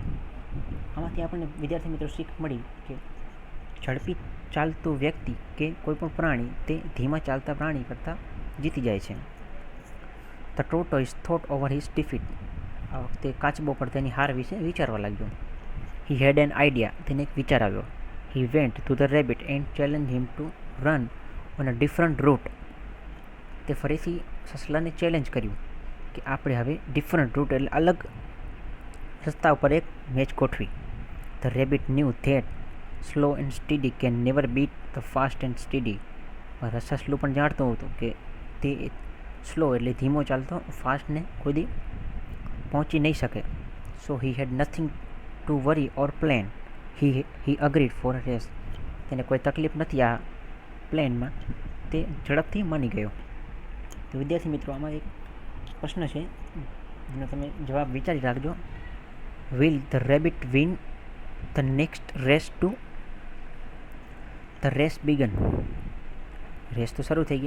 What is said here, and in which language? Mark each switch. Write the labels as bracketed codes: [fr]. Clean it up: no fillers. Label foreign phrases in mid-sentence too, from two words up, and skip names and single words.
[gu] આમાંથી આપણને વિદ્યાર્થી મિત્રો શીખ મળી કે ઝડપી ચાલતું વ્યક્તિ કે કોઈપણ પ્રાણી તે ધીમા ચાલતા પ્રાણી કરતાં જીતી જાય છે. [en] The tortoise thought over his defeat. [gu] આ વખતે કાચબો પર તેની હાર વિશે વિચારવા લાગ્યો. [en] He had an idea. [gu] તેને એક વિચાર આવ્યો. [en] He went to the rabbit and challenged him to run on a different route. [gu] તે ફરીથી સસલાને ચેલેન્જ કર્યું કે આપણે હવે [en] different route [gu] એટલે અલગ રસ્તા ઉપર એક મેચ ગોઠવી. [en] The rabbit knew that slow and steady can never beat the fast and steady. [gu] સસલું પણ જાણતું હતું કે તે સ્લો એટલે ધીમો ચાલતો ફાસ્ટને કોઈ દી પહોંચી નહીં શકે. [en] So he had nothing to worry or plan. He agreed for a race. [gu] તેને કોઈ તકલીફ નથી આ પ્લેનમાં. તે ઝડપથી માની ગયો. તો વિદ્યાર્થી મિત્રો, આમાં એક પ્રશ્ન છે જેનો તમે જવાબ વિચારી રાખજો. [en] Will the rabbit win the next race too? The race began. [gu] રેસ તો શરૂ થઈ ગઈ.